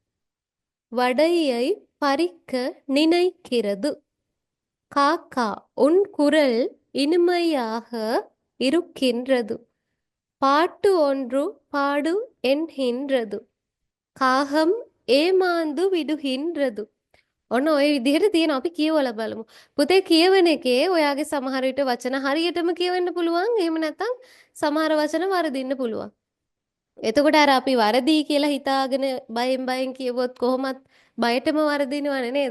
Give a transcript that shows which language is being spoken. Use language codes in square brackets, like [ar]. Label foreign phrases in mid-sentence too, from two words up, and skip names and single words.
[ta] வடையை பறிக்க நினைக்கிறது. காக்கா உன் குரல் இனிமையாக இருக்கின்றது. பாட்டு ஒன்று பாடு என்கின்றது. காகம் ஏமாந்து விடுகின்றது. [si] ඔන්න ඔය විදිහට තියෙනවා. අපි කියවලා බලමු. පුතේ කියවන එකේ ඔයාගේ සමහර විට වචන හරියටම කියවෙන්න පුළුවන්. එහෙම නැත්නම් සමහර වචන වරදින්න පුළුවන්. එතකොට අර අපි වරදී කියලා හිතාගෙන බයෙන් කියවුවොත් කොහොමත් බයටම වරදිනවනේ නේද?